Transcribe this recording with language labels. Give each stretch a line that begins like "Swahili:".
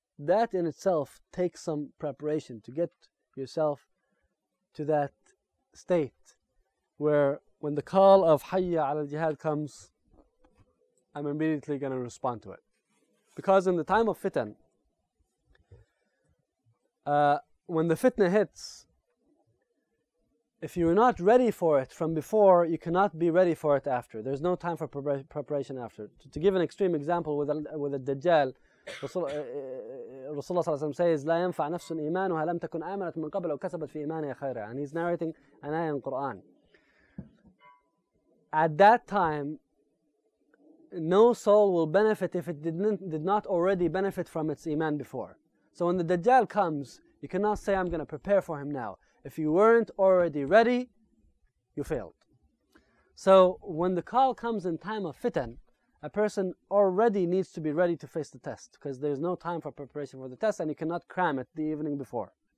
English: That in itself takes some preparation to get yourself to that state where when the call of Hayya ala al-Jihad comes, I'm immediately going to respond to it. Because in the time of fitan, when the fitna hits, if you are not ready for it from before, you cannot be ready for it after. There's no time for preparation after. To give an extreme example with a Dajjal, Rasulullah says,
Arabic: لا ينفع نفس إيمانها لم تكن آمنت من قبل أو كسبت في إيمانها خيرا.
English: And he's narrating an ayah in Quran. At that time, no soul will benefit if it did not already benefit from its iman before. So when the Dajjal comes, you cannot say, I'm going to prepare for him now. If you weren't already ready, you failed. So when the call comes in time of fitan, a person already needs to be ready to face the test because there's no time for preparation for the test and you cannot cram it the evening before.